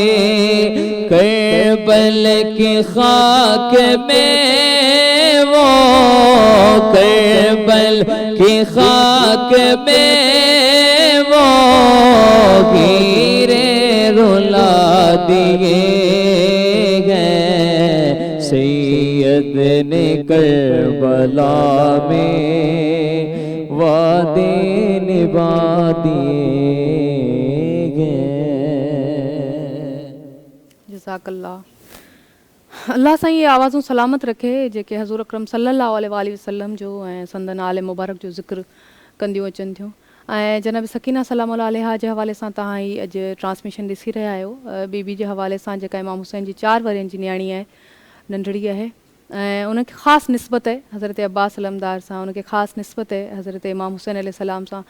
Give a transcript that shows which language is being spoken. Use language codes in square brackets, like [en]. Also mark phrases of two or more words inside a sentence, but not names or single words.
[ur] کربل کی خاک میں وہ، کربل کی خاک میں وہ گیرے رلا دیے گئے، سید نے کربلا میں وعدے نبھا دیے گئے۔ [ar] جزاک اللہ۔ [sd] اللہ سائیں یہ آوازوں سلامت رکھے जेके حضور اکرم [ar] صلی اللہ علیہ وآلہ وسلم [sd] جو ऐं संदन आले मुबारक जो ज़िक्र कंदियूं अचनि थियूं। ऐं जनाब सकीना [ar] سلام عليها [sd] जे हवाले सां तव्हां ही अॼु ट्रांसमिशन ॾिसी रहिया आहियो। बीबी जे हवाले सां जेका इमाम हुसैन जी 4 वरियनि जी न्याणी आहे, नंढड़ी आहे ऐं उनखे ख़ासि निस्बत आहे हज़रत अब्बास अलमदार सां, उनखे ख़ासि निस्बत आहे हज़रत इमाम हुसैन अलैहिस्सलाम सां।